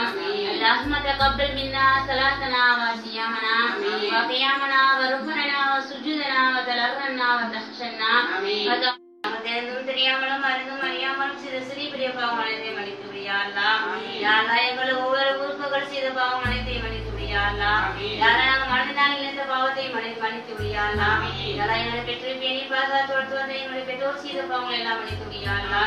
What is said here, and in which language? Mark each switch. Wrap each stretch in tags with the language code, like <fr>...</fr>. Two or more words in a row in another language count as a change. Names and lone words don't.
<ar>اللهم تقبل منا صلاتنا وصيامنا وقيامنا وركوعنا وسجودنا وتلاوتنا وتخشنا</ar> <ta>தெரியாமலும் அறிந்தும் அறியாமலும் செய்த சிறிய பெரிய பாவம் அனைத்தையும் மன்னித்து விடியா அல்லாஹ். யா அல்லாஹ் எங்கள் ஒவ்வொரு உறுப்புகள் செய்த பாவம் அனைத்தையும் மன்னித்து விடியா அல்லாஹ். யா அல்லாஹ் நாங்கள் மனதினால் இணைந்த பாவத்தை மன்னித்து விடியா அல்லாஹ். யா அல்லாஹ் எங்களை பெற்று பேணி பாதுகாத்து வளர்த்து வந்த எங்களுடைய பெற்றோர் செய்த பாவங்களை எல்லாம் மன்னித்து விடியா அல்லாஹ்.</ta>